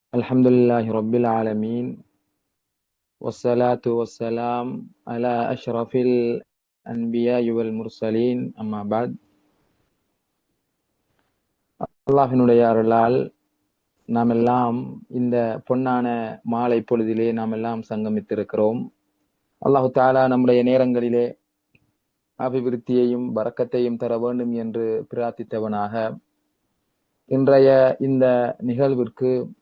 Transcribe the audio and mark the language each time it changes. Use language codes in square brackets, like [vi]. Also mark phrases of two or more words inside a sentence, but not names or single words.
[ar] الحمد لله رب العالمين والصلاة والسلام على أشرف الأنبياء والمرسلين أما بعد [ta] அல்லாஹினுடைய அருளால் நாம் எல்லாம் இந்த பொன்னான மாலை பொழுதிலே நாம் எல்லாம் சங்கமித்திருக்கிறோம். அல்லாஹு தாலா நம்முடைய நேரங்களிலே அபிவிருத்தியையும் பரக்கத்தையும் தர வேண்டும் என்று பிரார்த்தித்தவனாக இன்றைய இந்த நிகழ்விற்கு